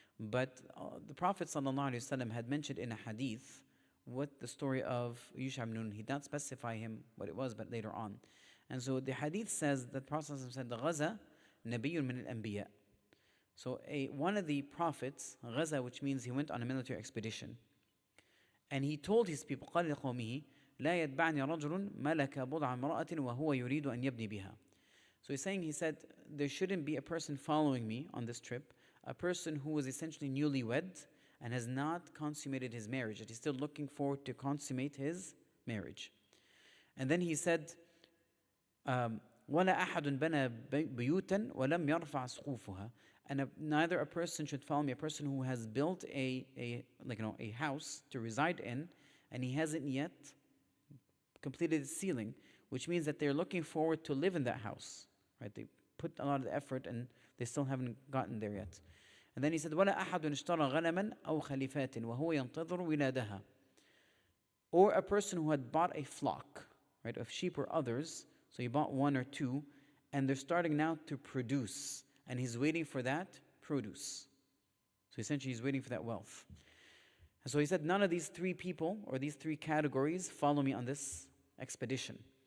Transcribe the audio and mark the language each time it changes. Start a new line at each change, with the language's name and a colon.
English: But the Prophet ﷺ had mentioned in a hadith what the story of Yusha ibn Nun. He did not specify him what it was, but later on. And so the hadith says that the Prophet ﷺ said,
Arabic: "Ghaza nabiyyun min al-anbiya."
English: So one of the prophets, Ghaza, which means he went on a military expedition. And he told his people,
Arabic: قال لقومه لا يتبعني رجل ملك بضع امرأة وهو يريد أن يبني بها.
English: So he said, there shouldn't be a person following me on this trip, a person who was essentially newlywed and has not consummated his marriage, that he's still looking forward to consummate his marriage. And then he said,
Arabic: وَلَا أَحَدٌ بَنَى بُيُوتًا وَلَمْ يَرْفَعْ سُقُوفُهَا.
English: And neither a person should follow me, a person who has built a house to reside in, and he hasn't yet completed the ceiling, which means that they're looking forward to live in that house. Right? They put a lot of effort and they still haven't gotten there yet. And then he said,
Arabic: وَلَا أَحَدٌ اشْتَرَى غَنَمًا أَوْ خَلِفَاتٍ وَهُوَ يَنْتَظِرُ وِلَادَهَا.
English: Or a person who had bought a flock, right, of sheep or others, so he bought one or two, and they're starting now to produce, and he's waiting for that produce. So essentially he's waiting for that wealth. And so he said, none of these three people, or these three categories, follow me on this expedition.